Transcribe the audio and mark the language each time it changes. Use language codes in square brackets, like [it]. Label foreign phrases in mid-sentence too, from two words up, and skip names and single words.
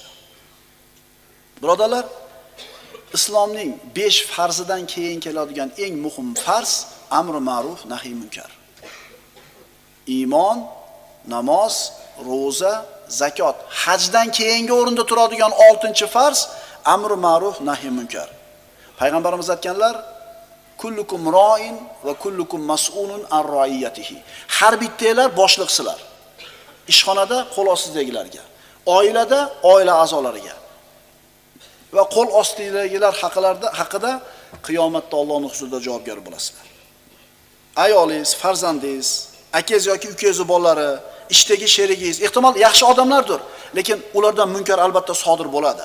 [uz] Birodarlar, islomning 5 farzidan keyin keladigan eng muhim farz amr ma'ruf, nahiy munkar. Iymon, namoz, roza, zakot, hajdan keyingi o'rinda turadigan 6-farz amr ma'ruf, nahiy munkar. Payg'ambarimiz aytganlar, [ar] كلكم راع وكلكم مسؤول عن رعيته. [uz] Har bittanglar boshliqsizlar. Ishxonada qo'l ostidagilarga, oilada oila a'zolariga va qo'l ostidagilar haqida qiyomatda Allohning huzurida javobgar bo'lasizlar. Ayolingiz, farzandingiz, akangiz yoki ukangiz bolalari, ishdagi sherigingiz, ehtimol yaxshi odamlardir, lekin ulardan munkar albatta sodir bo'ladi.